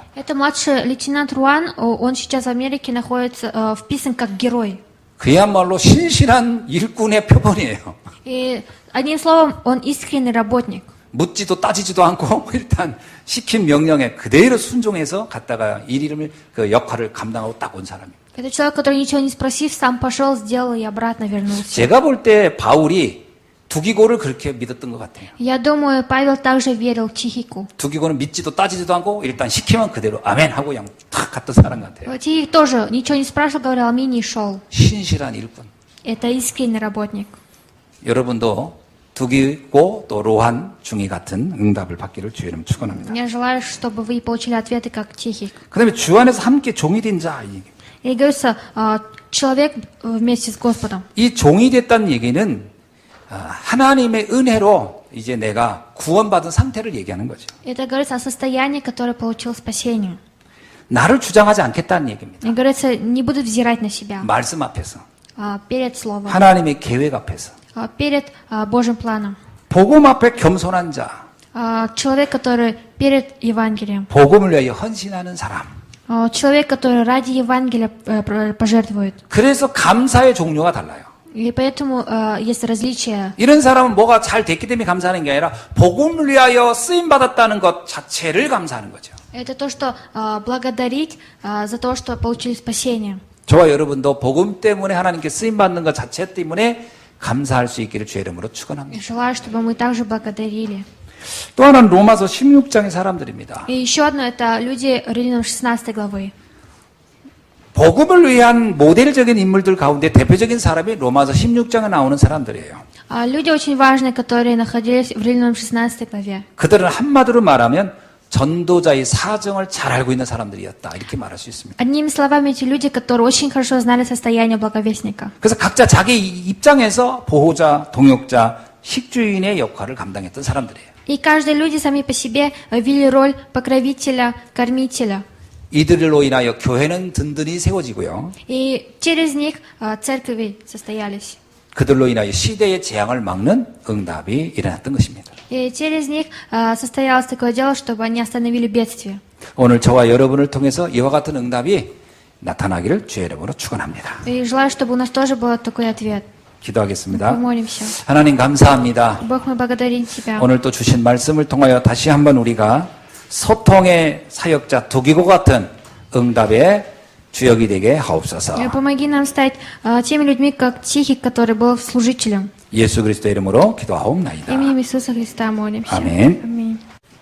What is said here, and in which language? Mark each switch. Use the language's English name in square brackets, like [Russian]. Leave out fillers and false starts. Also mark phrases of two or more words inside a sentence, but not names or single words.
[Russian] Это младший лейтенант Руан, он сейчас в Америке находится вписан как герой. [Korean] 그야말로 신실한 일꾼의 표본이에요. [Russian] И одним словом, он искренний работник. [Korean] 묻지도 따지지도 않고 일단 시킨 명령에 그대로 순종해서 갔다가 그 역할을 감당하고 딱 온 사람입니다. [Russian] Это человек, который ничего не спросив, сам пошел, сделал и обратно вернулся. [Korean] 제가 볼 때 바울이 두기고를 그렇게 믿었던 것 같아요. [Russian] Я думаю, Павел также верил Тихику. [Korean] 두기고는 믿지도 따지지도 않고 일단 시키면 그대로 아멘 하고 그냥 탁 갔던 사람 같아요. [Russian] Тихик тоже ничего не спрашивал, говорил аминь и шел. [Korean] 신실한 일꾼. [Russian] Это искренний работник. [Korean] 여러분도 두기고 또 로한 중위 같은 응답을 받기를 주의 이름 축원합니다. [Russian] Я желаю, чтобы вы получили ответы как Тихик. [Korean] 그다음에 주 안에서 함께 종이 된 자. [Russian] И говорится, человек вместе с Господом. [Korean] 이 종이 됐다는 얘기는 하나님의 은혜로 이제 내가 구원받은 상태를 얘기하는 거죠. [Russian] Это говорится о состоянии, которое получил спасение. [Korean] 나를 주장하지 않겠다는 얘기입니다. [Russian] И говорится, не буду взирать на себя [Korean] 말씀 앞에서, [Russian] перед Словом, [Korean] 하나님의 계획 앞에서, [Russian] перед Божьим планом. [Korean] 복음 앞에 겸손한 자, [Russian] Человек, который перед Евангелием. [Korean] 복음을 위하여 헌신하는 사람. [Russian] Человек, который ради Евангелия пожертвует. [Korean] 그래서 감사의 종류가 달라요. [Russian] И поэтому есть различия. [Korean] 이런 사람은 뭐가 잘 됐기 때문에 감사하는 게 아니라 복음을 위하여 쓰임 받았다는 것 자체를 감사하는 거죠. [Russian] Это то, что благодарить за то, что получили спасение. [Korean] 저와 여러분도 복음 때문에 하나님께 쓰임 받는 것 자체 때문에 감사할 수 있기를 주의 이름으로 축원합니다. [Russian] Желаю, чтобы мы также благодарили. [Korean] 또 하나는 로마서 16장의 사람들입니다. [Russian] И еще одно, это люди Римлянам 16 главы. [Korean] 복음을 위한 모델적인 인물들 가운데 대표적인 사람이 로마서 16장에 나오는 사람들이에요. [Russian] Люди очень важные, которые находились в Римлянам 16 главе. [Korean] 그들은 한마디로 말하면 전도자의 사정을 잘 알고 있는 사람들이었다. 이렇게 말할 수 있습니다. [Russian] Одними словами, эти люди, которые очень хорошо знали состояние благовестника. [Korean] 그래서 각자 자기 입장에서 보호자, 동역자, 식주인의 역할을 감당했던 사람들이에요. [Russian] И каждые люди сами по себе вели роль покровителя, кормителя. [Korean] 이들로 인하여 교회는 든든히 세워지고요. [Russian] И через них церкви состоялись. [Korean] 그들로 인하여 시대의 재앙을 막는 응답이 일어났던 것입니다. [Russian] И через них состоялось такое дело, чтобы они остановили бедствие. [Korean] 오늘 저와 여러분을 통해서 이와 같은 응답이 나타나기를 주의 이름으로 축원합니다. [Russian] И желаю, чтобы у нас тоже был такой ответ. [Korean] 기도하겠습니다. [Russian] Помолимся. [Korean] 하나님 감사합니다. [Russian] Бог, мы благодарим Тебя. [Korean] 오늘 또 주신 말씀을 통하여 다시 한번 우리가 소통의 사역자 두기고 같은 응답의 주역이 되게 하옵소서. [Russian] Помоги нам стать теми людьми, как Тихий, который был служителем. [Korean] 예수 그리스도 이름으로 기도하옵나이다. [Russian] Именем Иисуса Христа молимся. [Korean] 아멘. [Russian] Аминь.